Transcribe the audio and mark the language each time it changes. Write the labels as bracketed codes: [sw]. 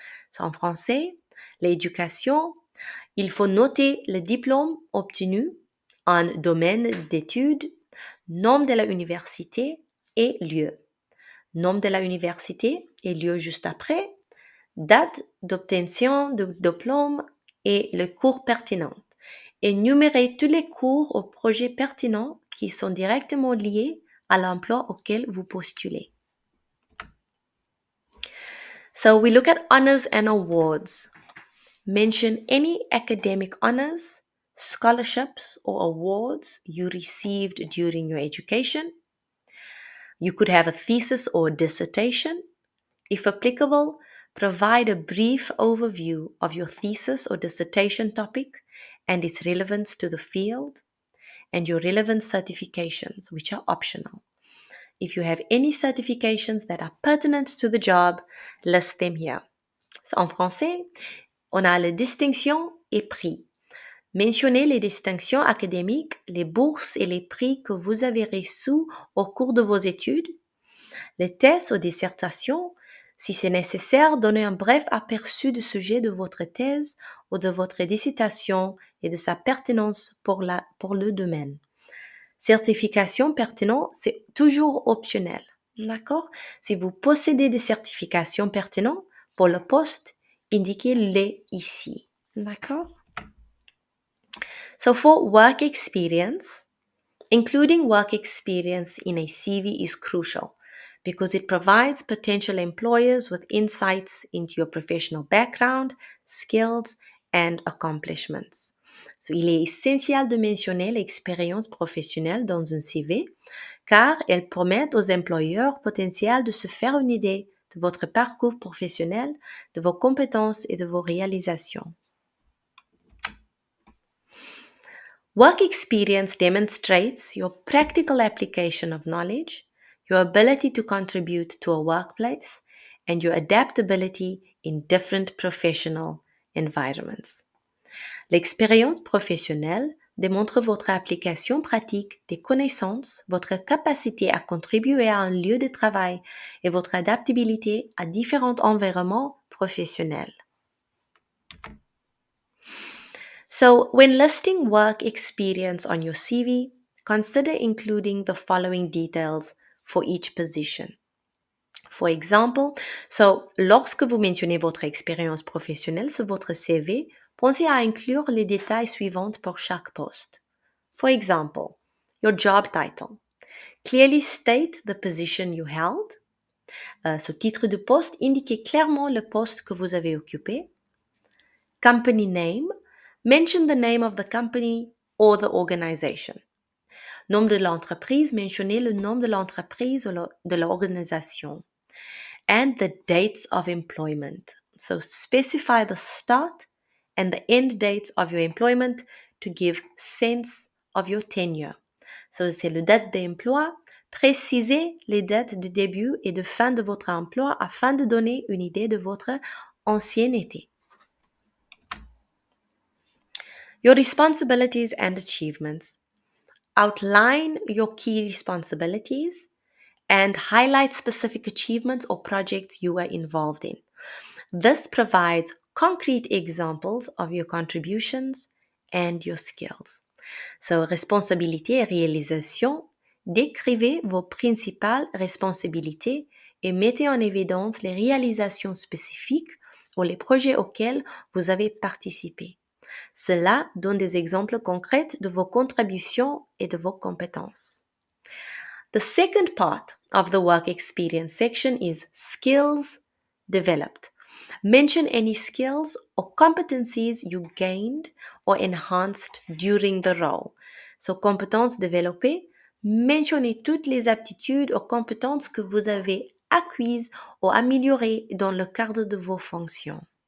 [fr] So en français, l'éducation, il faut noter le diplôme obtenu, un domaine d'études, nom de la université et lieu. Nom de la université et lieu juste après, date d'obtention du diplôme et le cours pertinent. Énumérer tous les cours ou projets pertinents qui sont directement liés à l'emploi auquel vous postulez. [en] So we look at honors and awards. Mention any academic honors, scholarships, or awards you received during your education. You could have a thesis or dissertation. If applicable, provide a brief overview of your thesis or dissertation topic and its relevance to the field, and your relevant certifications, which are optional. If you have any certifications that are pertinent to the job, list them here. [fr] So, en français, on a les distinctions et prix. Mentionnez les distinctions académiques, les bourses et les prix que vous avez reçus au cours de vos études. Les thèses ou dissertations, si c'est nécessaire, donnez un bref aperçu du sujet de votre thèse ou de votre dissertation et de sa pertinence pour le domaine. Certification pertinente, c'est toujours optionnel. D'accord? Si vous possédez des certifications pertinentes pour le poste, indiquez-les ici. D'accord? [en] So for work experience, including work experience in a CV is crucial because it provides potential employers with insights into your professional background, skills, and accomplishments. [fr] So, il est essentiel de mentionner l'expérience professionnelle dans un CV car elle permet aux employeurs potentiels de se faire une idée de votre parcours professionnel, de vos compétences et de vos réalisations. [en] Work experience demonstrates your practical application of knowledge, your ability to contribute to a workplace, and your adaptability in different professional environments. [fr] L'expérience professionnelle démontre votre application pratique des connaissances, votre capacité à contribuer à un lieu de travail et votre adaptabilité à différents environnements professionnels. [en] So, when listing work experience on your CV, consider including the following details for each position. For example, [fr] lorsque vous mentionnez votre expérience professionnelle sur votre CV, pensez à inclure les détails suivants pour chaque poste. [en] For example, your job title. Clearly state the position you held. [fr] Ce titre de poste indique clairement le poste que vous avez occupé. [en] Company name. Mention the name of the company or the organization. [fr] Nom de l'entreprise. Mentionnez le nom de l'entreprise ou de l'organisation. [en] And the dates of employment. So specify the start and the end dates of your employment to give sense of your tenure. [fr] So c'est le date d'emploi. Précisez les dates de début et de fin de votre emploi afin de donner une idée de votre ancienneté. [en] Your responsibilities and achievements. Outline your key responsibilities and highlight specific achievements or projects you were involved in. This provides concrete examples of your contributions and your skills. [fr] So, responsabilité et réalisation. Décrivez vos principales responsabilités et mettez en évidence les réalisations spécifiques ou les projets auxquels vous avez participé. Cela donne des exemples concrets de vos contributions et de vos compétences. [en] The second part of the work experience section is skills developed. Mention any skills or competencies you gained or enhanced during the role. [fr] So, compétences développées, mentionnez toutes les aptitudes ou compétences que vous avez acquises ou améliorées dans le cadre de vos fonctions.